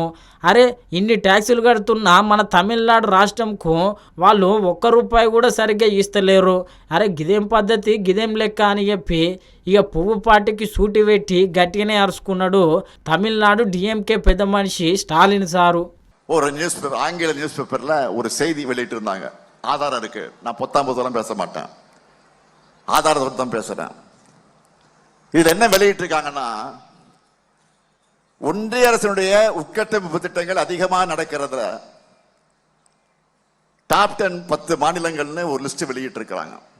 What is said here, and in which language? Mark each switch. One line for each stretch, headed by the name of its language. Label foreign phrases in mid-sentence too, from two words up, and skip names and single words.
Telugu: అరే ఇన్ని ట్యాక్సులు కడుతున్నా మన తమిళనాడు రాష్ట్రంకు వాళ్ళు ₹1 కూడా సరిగ్గా ఇస్తలేరు. అరే గిదేం పద్ధతి, గిదేం లెక్క అని చెప్పి ఇక పువ్వు పార్టీకి సూటి పెట్టి గట్టిగానే అరుచుకున్నాడు తమిళనాడు డిఎంకే పెద్ద మనిషి స్టాలిన్ సారు.
Tamil: ஒரு
English: news paper,
Tamil: ஆங்கில
English: news paperல
Tamil: ஒரு செய்தி வெளியிட்டு இருந்தாங்க. ஆதாரம் இருக்கு. நான் 19 பேச மாட்டேன், ஆதாரத்தை தான் பேசுறேன். இதுல என்ன வெளியிட்டு இருக்காங்கன்னா, ஒன்றிய அரசினுடைய உட்கட்டமைப்பு திட்டங்கள் அதிகமாக நடக்கிறதுல டாப் 10 10 மாநிலங்கள்னு ஒரு லிஸ்ட் வெளியிட்டு இருக்கிறாங்க.